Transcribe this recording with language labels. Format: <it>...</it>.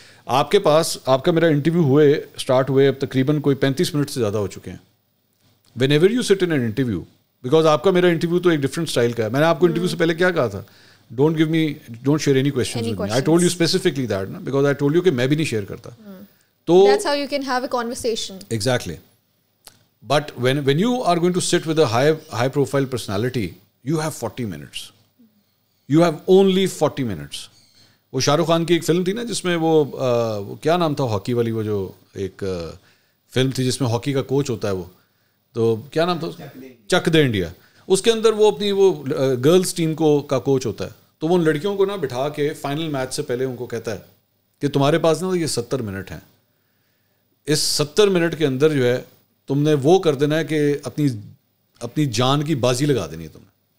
<ur>آپ کے پاس آپ کا میرا انٹرویو اسٹارٹ ہوئے اب تقریباً کوئی 35 منٹ سے زیادہ ہو چکے ہیں.</ur> <en>whenever you sit in an interview, because</en> <ur>آپ کا میرا انٹرویو تو ایک ڈفرنٹ اسٹائل کا ہے. میں نے آپ کو انٹرویو سے پہلے کیا کہا تھا,</ur> <en>Don't share any questions with me. I told you specifically that نا, because I told you</en> <ur>کہ میں بھی نہیں شیئر کرتا. تو</ur> <en>that's how you can have a conversation. Exactly. But when you are going to sit with a high profile personality, you have 40 minutes. You have only 40 minutes.</en> <ur>وہ شاہ رخ خان کی ایک film تھی نا جس میں وہ کیا نام تھا ہاکی والی, وہ جو ایک فلم تھی جس میں ہاکی کا کوچ ہوتا ہے, وہ تو کیا نام تھا, چک دے انڈیا. اس کے اندر وہ اپنی وہ گرلز ٹیم کا کوچ ہوتا ہے, تو وہ ان لڑکیوں کو نا بٹھا کے فائنل میچ سے پہلے ان کو کہتا ہے کہ تمہارے پاس نا یہ 70 منٹ ہیں, اس 70 منٹ کے اندر جو ہے تم نے وہ کر دینا ہے کہ اپنی جان کی بازی لگا دینی ہے تم نے.</ur>